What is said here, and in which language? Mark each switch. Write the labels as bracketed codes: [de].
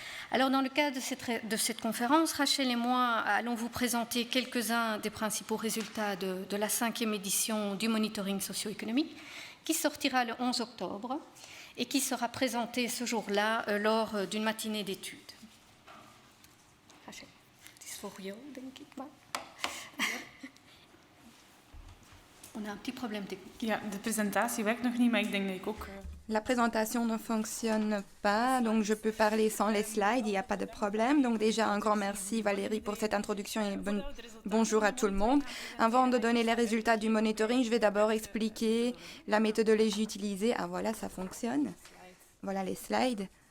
[fr] Alors, dans le cadre de cette conférence, Rachel et moi allons vous présenter quelques-uns des principaux résultats de la 5e édition du monitoring socio-économique qui sortira le 11 octobre et qui sera présenté ce jour-là lors d'une matinée d'études. [nl] Rachel, het is voor jou, denk ik maar. [fr] On a un petit problème technique. [nl] Ja, de presentatie werkt nog niet, maar ik denk dat ik ook... [fr] La présentation ne fonctionne pas, donc je peux parler sans les slides, il n'y a pas de problème. Donc déjà, un grand merci Valérie pour cette introduction et bonjour à tout le monde. Avant de donner les résultats du monitoring, je vais d'abord expliquer la méthodologie utilisée. Ah voilà, ça fonctionne. Voilà les slides.